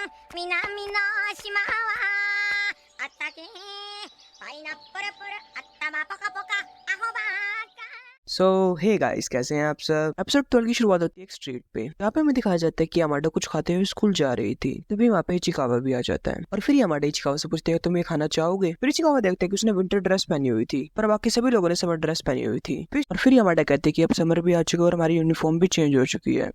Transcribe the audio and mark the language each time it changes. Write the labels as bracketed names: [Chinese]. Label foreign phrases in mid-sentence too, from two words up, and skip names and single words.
[Japanese] 南の島はあったけパイナップルプル頭ポカポカアホバーカ [English] so hey guys, [Hindi] कैसे हैं आप सब। एपिसोड 12 की शुरुआत होती है एक स्ट्रीट पे, यहाँ पे हमें दिखाया जाता है कि यामाडा कुछ खाते हुए स्कूल जा रही थी। तभी वहाँ पे इचिकावा भी आ जाता है और फिर यामाडा इचिकावा से पूछते हैं तुम ये खाना चाहोगे। फिर इचिकावा देखते हैं कि उसने [English] winter dress [Hindi] पहनी हुई थी पर बाकी सभी लोगों ने [English] summer dress [Hindi] पहनी हुई थी। और फिर यामाडा कहते हैं कि अब समर भी आ चुका है और हमारी यूनिफॉर्म भी चेंज हो चुकी है।